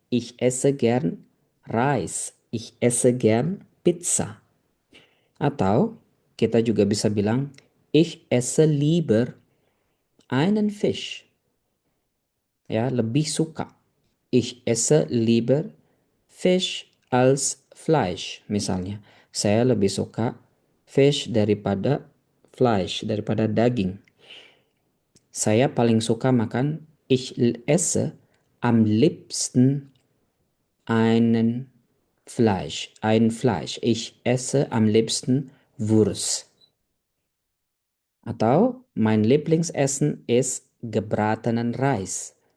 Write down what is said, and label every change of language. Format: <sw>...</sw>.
<de>Ich esse gern Reis. Ich esse gern Pizza.</de> <id>Atau kita juga bisa bilang,</id> <de>ich esse lieber einen Fisch.</de> <id>Ya, lebih suka.</id> <de>Ich esse lieber Fisch als Fleisch.</de> <id>Misalnya, saya lebih suka fish daripada Fleisch, daripada daging. Saya paling suka makan,</id> <de>ich esse am liebsten einen ein Fleisch. Ich esse am liebsten Wurst. Atau mein Lieblingsessen ist gebratenen Reis.</de>